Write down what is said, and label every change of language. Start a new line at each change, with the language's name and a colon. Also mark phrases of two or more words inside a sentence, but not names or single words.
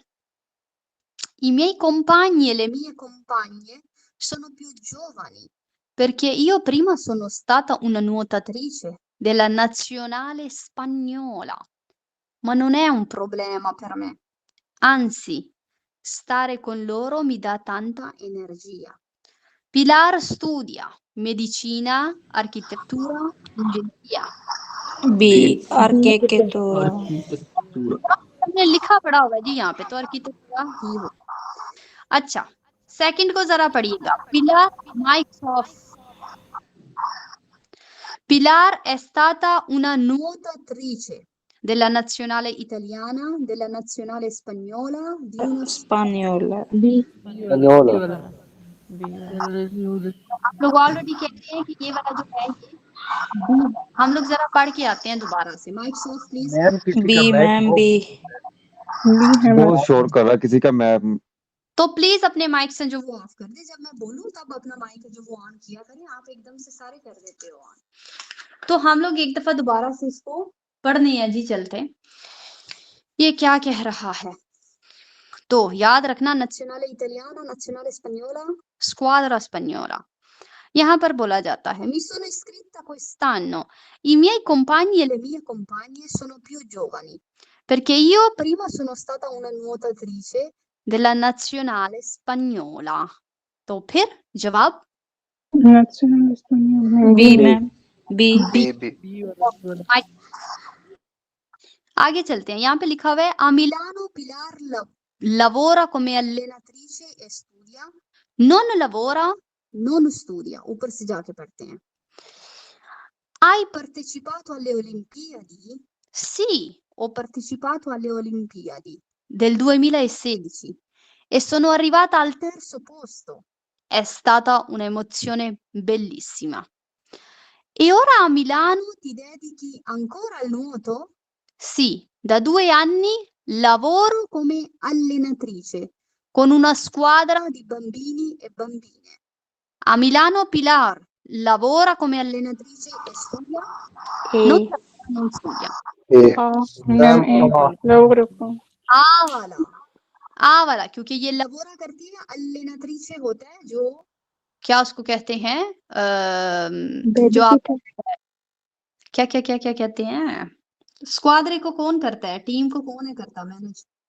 Italian: I miei compagni e le mie compagne sono più giovani, perché io prima sono stata una nuotatrice della nazionale spagnola, ma non è un problema per me. Anzi, stare con loro mi dà tanta energia. Pilar studia medicina, architettura, ingegneria. B. Architettura.
Hindi: हमने लिखा पढ़ा हुआ है जी यहाँ पे, तो आर्किटेक्चर ही हो। अच्छा, सेकंड को जरा पढ़िएगा।
Italian: Pilar Pilar è stata una nuotatrice della nazionale italiana, della nazionale spagnola, di una Spagnola. Spagnola.
Hindi: आप लोग ऑलरेडी कहते हैं कि ये वाला जो है ये हम लोग जरा पढ़ के आते हैं दोबारा से।
English: mic off please.
Hindi: मैम किसी
Italian: B.
Hindi: का मैम B. बहुत शोर कर रहा है किसी का मैम। तो प्लीज अपने माइक से जो वो ऑफ कर दे, जब मैं बोलूं तब अपना माइक जो वो ऑन किया करें। आप एकदम से सारे कर देते हो ऑन। तो हम लोग एक दफा दोबारा से इसको पढ़ने हैं जी, चलते। ये क्या कह रहा है? तो याद रखना,
Italian: nazionale italiana, nazionale spagnola, squadra spagnola।
Hindi: यहाँ पर बोला जाता है
Italian: mi sono iscritta quest'anno, i miei compagni e le mie compagne sono più giovani, perché io prima sono stata una nuotatrice della nazionale spagnola।
Hindi: तो फिर जवाब
Italian: Nazionale spagnola. B. मैम B.
Hindi: आगे चलते हैं। यहाँ पे लिखा हुआ है
Italian: a Milano Pilar lavora come allenatrice e studia, non lavora, non studia।
Hindi: ऊपर से जाके पढ़ते हैं।
Italian: Hai partecipato alle Olimpiadi? Sì, ho partecipato alle Olimpiadi del 2016 e sono arrivata al terzo posto. È stata un'emozione bellissima. E ora a Milano ti dedichi ancora al nuoto? Sì, da 2 anni lavoro come allenatrice con una squadra di bambini e bambine. A Milano Pilar lavora come allenatrice e studia? Non studia।
Hindi: आ वाला क्योंकि ये lavora करती है, allenatrice होता है जो क्या उसको कहते हैं, जो आप क्या क्या क्या क्या कहते हैं, स्क्वाड्रे को कौन करता है, टीम को कौन है करता मैनेज?